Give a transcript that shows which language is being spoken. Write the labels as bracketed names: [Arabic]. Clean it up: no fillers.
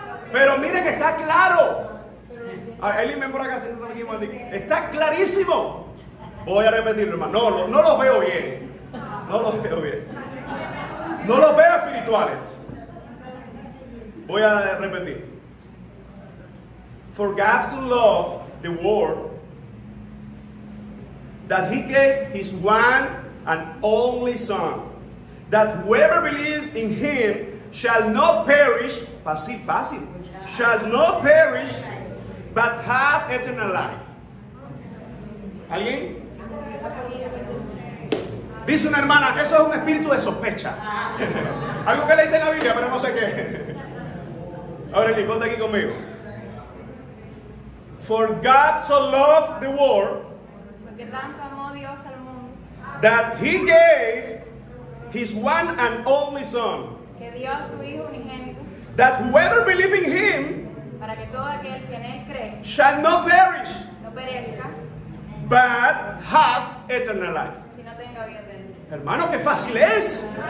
[Spanish] Pero mire que está claro. Eli, ven por acá, siéntate aquí, maldito. Está clarísimo. Voy a repetirlo, hermano. No los veo bien. No los veo bien. No los veo espirituales. Voy a repetir. [English] For God so loved the world that he gave his one and only Son, that whoever believes in him shall not perish, [Spanish] fácil, [English] shall not perish, but have eternal life. [Spanish] ¿Alguien? Dice una hermana, eso es un espíritu de sospecha. Algo que leíste en la Biblia, pero no sé qué. Ahora, Eli, ponte aquí conmigo. [English] For God so loved the world, [Spanish] porque tanto amó Dios al mundo, [English] that he gave his one and only Son, [Spanish] que dio a su Hijo unigénito, [English] that whoever believes in him [Spanish] para que todo aquel que en él cree [English] shall not perish, [Spanish] no perezca, [English] but have eternal life. [Spanish] si no tenga vida eterna. Hermano, qué fácil es.